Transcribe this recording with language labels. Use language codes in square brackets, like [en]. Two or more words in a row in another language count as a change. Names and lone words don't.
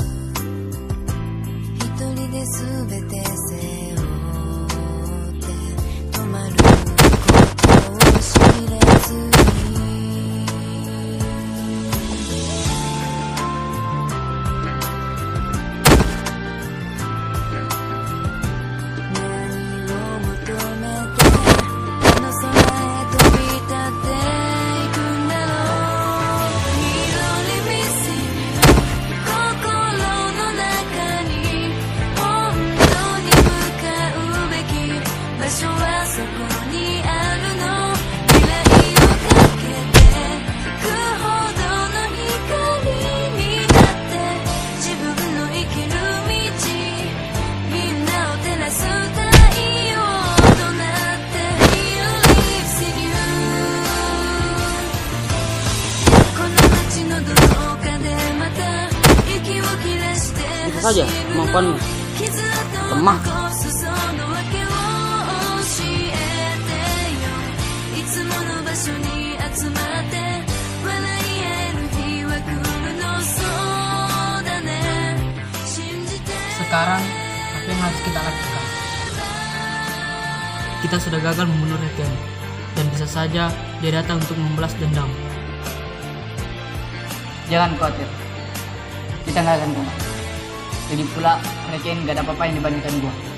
[ja] 一人で全て背負って止まることを知れずに何を求めてあの空へ飛び立っていくんだろう [en] He only missing you [ja] 心の中に本当に向かうべき場所はそこにあるの未来をかけてくほどの光になって自分の生きる道みんなを照らす太陽となって [en] He lives in you [ja] この街のどこかでまた息を切らして [id] Itu saja kemampuanmu. Lemah. [ja] いつもの場所に集まって笑い合える日は来るのそうだね信じて [id] Sekarang, apa yang harus kita lakukan? Kita sudah gagal membunuh Regen, dan bisa saja dia datang untuk membalas dendam. Jangan khawatir. Kita gak akan kena. Jadi pula Reken gak ada apa-apa yang dibandingkan gua.